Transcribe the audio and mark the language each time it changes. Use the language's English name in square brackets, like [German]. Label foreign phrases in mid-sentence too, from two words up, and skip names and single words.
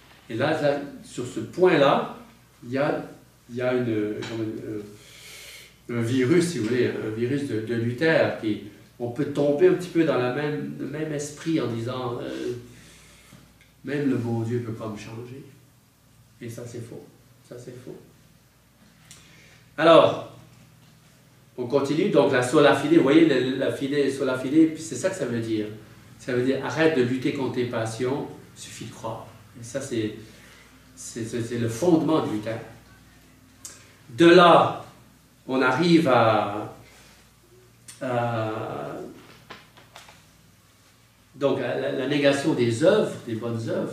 [French] Et là, sur ce point-là, il y a il y a un virus, si vous voulez, un virus de Luther, on peut tomber un petit peu dans le même esprit en disant même le bon Dieu ne peut pas me changer. Et ça, c'est faux. Ça, c'est faux. Alors, on continue. Donc, la [Latin] sola fide, [French] vous voyez, la fide, [Latin] sola fide, [French] puis c'est ça que ça veut dire. Ça veut dire, arrête de lutter contre tes passions, il suffit de croire. Et ça, c'est le fondement de Luther. De là, on arrive donc à la négation des œuvres, des bonnes œuvres.